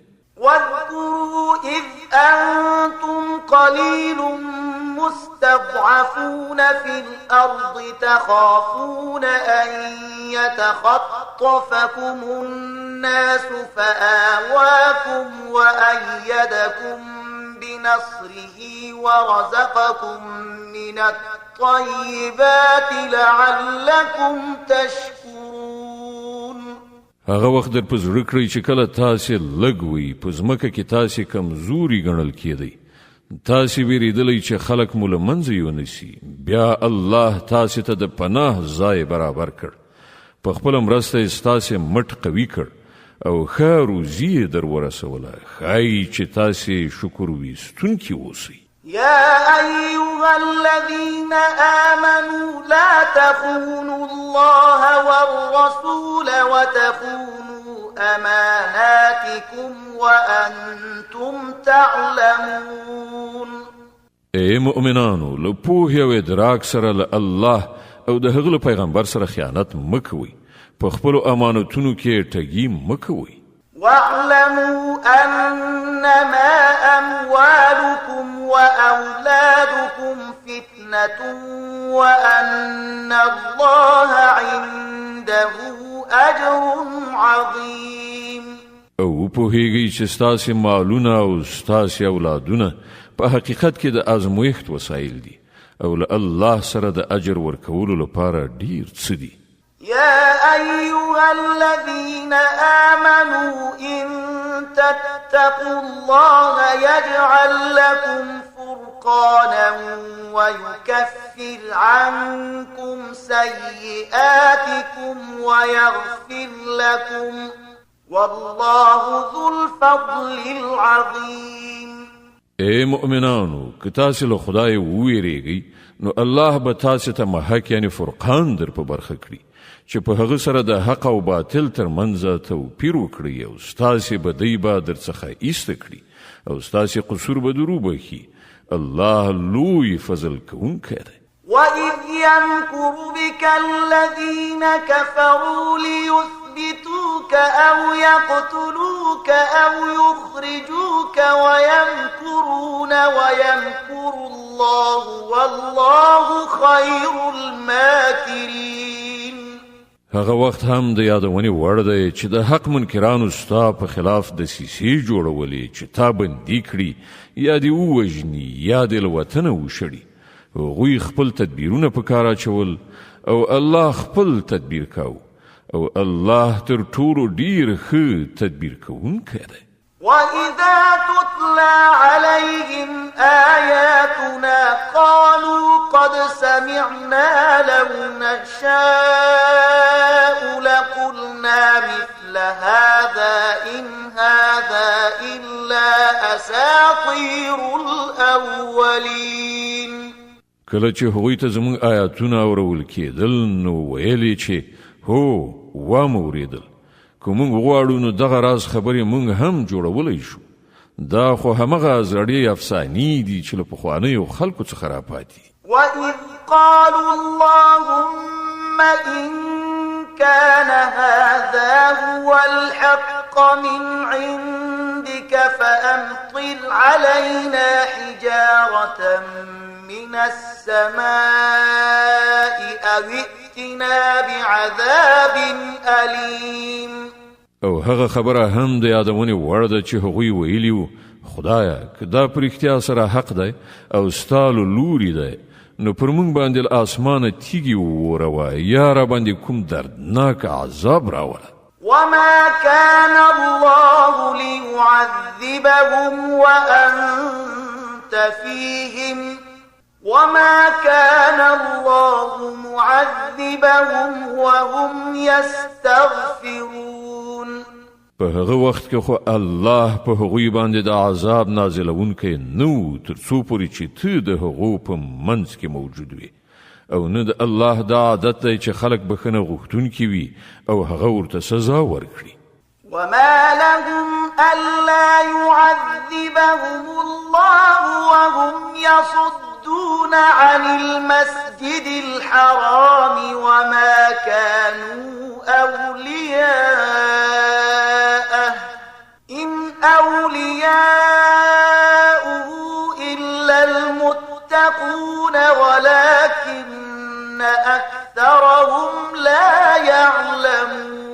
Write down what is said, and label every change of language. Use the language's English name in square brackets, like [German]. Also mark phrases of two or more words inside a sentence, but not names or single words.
[Arabic] واذكروا إذ أنتم قليل مستضعفون في الأرض تخافون أن يتخطفكم الناس فآواكم وأيدكم بنصره ورزقكم من الطيبات لعلكم تشكرون. [Pashto] هغه وخت در په زړه کړئ چې کله تاسې لږ وي په ځمکه کې تاسې کمزوري ګڼل کېدئ، تاسې ویریدلی چې خلک مو له منځه یونیسي، بیا الله تاسې ته د پناه ځای برابر کړ، په خپله مرسته یې ستاسې مټ قوي کړ او ښه روزي یې در ورسوله، ښایي چې تاسې شکر ویستونکي اوسئ. [Arabic] يا أيها الذين آمنوا لا تخونوا الله والرسول وتخونوا أماناتكم وأنتم تعلمون. [Pashto] اے مؤمنانو، له پوهې او ادراک سره له الله او د هغه له پیغمبر سره خیانت مه کوئ، په خپلو امانتونو کې ټګي مه کوئ. [Arabic] واعلموا أنما أموالكم وأولادكم فتنة وأن الله عنده أجر عظيم. [Pashto] او پوهیږئ چې ستاسې مالونه او ستاسې اولادونه په حقیقت کې د ازمویښت وسایل دي او له الله سره د اجر ورکولو لپاره ډیر څه دي. [Arabic] يا أيها الذين آمنوا إن تتقوا الله يجعل لكم فرقانا ويكفر عنكم سيئاتكم ويغفر لكم والله ذو الفضل العظيم. [Pashto] اے مؤمنانو، که تاسې له خدای وویریږئ نو الله به تاسې ته محک یعنی فرقان در په برخه کړي چې په هغه سره د حق او باطل ترمنځ توپیر وکړي او ستاسې بدۍ به درڅخه ایسته کړي او ستاسې قصور به در وبخي. الله لوی فضل کوونکی دی. [Arabic] وَإِذْ يَمْكُرُ بِكَ الَّذِينَ كَفَرُوا لِيُثْبِتُوكَ أَوْ يَقْتُلُوكَ أَوْ يُخْرِجُوكَ وَيَمْكُرُونَ وَيَمْكُرُ اللَّهُ وَاللَّهُ خَيْرُ الْمَاكِرِينَ. [Pashto] هغه وخت هم د یادونې وړ دی چې د حق منکرانو ستا په خلاف دسیسې جوړولې چې تا بندي کړي یا دې ووژني یا دې له وطنه وشړي. هغوی خپل تدبیرونه په کار اچول او الله خپل تدبیر کاو او الله تر ټولو ډیر ښه تدبیر کوونکی دی. [Arabic] وَإِذَا تُتْلَى عَلَيْهِمْ آيَاتُنَا قَالُوا قَدْ سَمِعْنَا لَوْ نَشَاءُ لَقُلْنَا مِثْلَ هَذَا إِنْ هَذَا إِلَّا أَسَاطِيرُ الْأَوَّلِينَ. [Pashto] کله چې هغوی ته زموږ آیاتونه اورول کېدل نو ویلې چې هو واموریدل، که موږ غواړو نو دغه راز خبرې موږ هم جوړولی شو. دا خو همغه زړې افسانې دي چې له پخوانیو خلکو څخه راپاتې. [Arabic] وَإِذْ قَالُوا اللَّهُمَّ إِنْ كَانَ هَذَا هُوَ الْحَقَّ مِنْ عِنْدِكَ فَأَمْطِرْ عَلَيْنَا حِجَارَةً من السماء أو ائتنا بعذاب أليم. [Pashto] او هغه خبره هم د یادونې وړ ده چې هغوی ویلي وو، خدایه که دا په رښتیا سره حق دی او ستا له لورې دی نو پر موږ باندې له اسمانه تیږې ووروه یا را باندې کوم دردناک عذاب راوله. [Arabic] وما كان الله ليعذبهم وأنت فيهم وما كان الله معذبهم وهم يستغفرون. [Pashto] په هغه وخت کې خو الله په هغوی باندې د عذاب نازلونکی نو تر څو پورې چې ته د هغو په منځ کې موجود وي، او نه د الله دا عادت دی چې خلک بخښنه غوښتونکي وي او هغه ورته سزا ورکړي. [Arabic] وما لهم ألا يعذبهم الله وهم يصدون عن المسجد الحرام وما كانوا أولياءه إن أولياؤه إلا المتقون ولكن أكثرهم لا يعلمون.